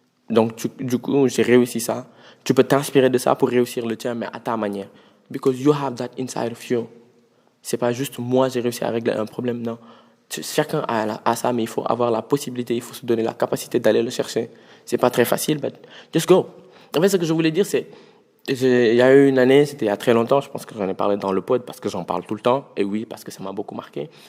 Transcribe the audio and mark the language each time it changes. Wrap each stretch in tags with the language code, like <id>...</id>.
<fr>Donc, du coup, j'ai réussi ça. Tu peux t'inspirer de ça pour réussir le tien, mais à ta manière.</fr> <en>Because you have that inside of you.</en> <fr>C'est pas juste moi, j'ai réussi à régler un problème, non. Chacun a ça, mais il faut avoir la possibilité, il faut se donner la capacité d'aller le chercher. C'est pas très facile,</fr> <en>but just go.</en> <fr>En fait, ce que je voulais dire, c'est, il y a eu une année, c'était il y a très longtemps, je pense que j'en ai parlé dans le pod parce que j'en parle tout le temps, et oui, parce que ça m'a beaucoup marqué.</fr>